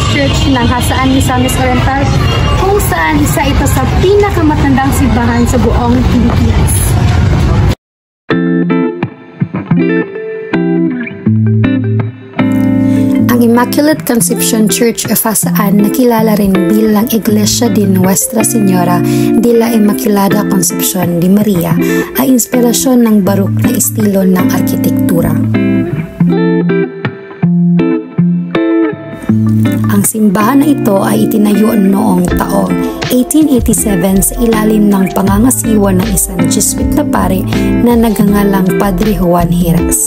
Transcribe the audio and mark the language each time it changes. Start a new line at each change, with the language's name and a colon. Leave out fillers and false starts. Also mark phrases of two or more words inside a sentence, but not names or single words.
Filipino: Church ng Hasaan, Misamis Oriental, kung saan isa ito sa pinakamatandang simbahan sa buong Pilipinas. Ang Immaculate Conception Church of Hasaan, nakilala rin bilang Iglesia de Nuestra Señora de la Inmaculada Concepción de Maria, ay inspirasyon ng barok na estilo ng arkitektura. Ang simbahan na ito ay itinayo noong taong 1887 sa ilalim ng pangangasiwa ng isang Jesuit na pare na nagngangalang Padre Juan Heras.